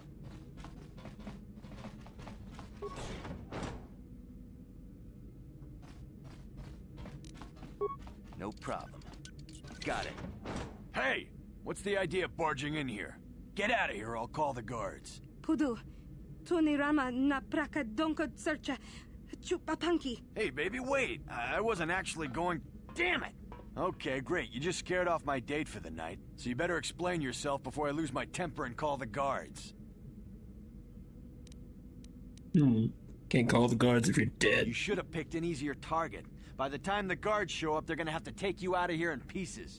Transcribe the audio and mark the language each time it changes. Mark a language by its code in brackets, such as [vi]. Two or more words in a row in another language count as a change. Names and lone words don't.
[en] No problem. Got it. Hey! What's the idea of barging in here? Get out of here or I'll call the guards. Pudu, tunirama na praka donko searcha chupapanki. Hey, baby, wait! I wasn't actually going... Damn it! Okay, great. You just scared off my date for the night, so you better explain yourself before I lose my temper and call the guards. Can't call the guards if you're dead. You should have picked an easier target. By the time the guards show up, they're gonna have to take you out of here in pieces.